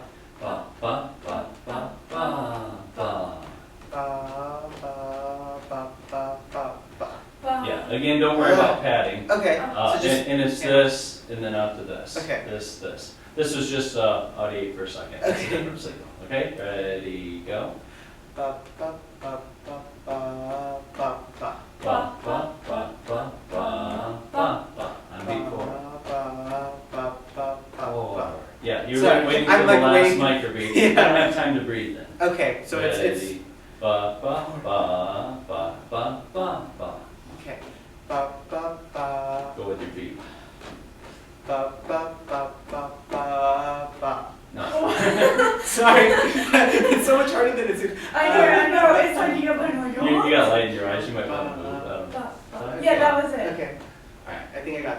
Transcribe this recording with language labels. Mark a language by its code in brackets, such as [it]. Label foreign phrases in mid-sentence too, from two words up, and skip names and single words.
[en] Ba, ba, ba, ba, ba, ba. Ba ba ba ba ba ba. Yeah, again, don't worry about padding. Okay. Uh, So just and it's this, and then out to this. Okay. This. This is just audiate for a second. That's a different signal. Okay, ready, go. ba ba ba ba ba ba ba. Ba, ba, ba, ba, ba, ba, ba. On beat 4. Ba ba ba ba ba. Yeah, you're Sorry, waiting for I'm the like last waiting- microbeat. Yeah. You don't have time to breathe then. Okay, so it's Ready. Ba, ba, ba, ba, ba, ba, ba. okay. Ba ba ba Go with your beat. ba ba ba ba ba ba. No. Sorry, it's so much harder than it seems. I know, it's like you got like, You got light in your eyes, you might want to move. I don't know. Yeah, that was it. Okay, alright, I think I got it.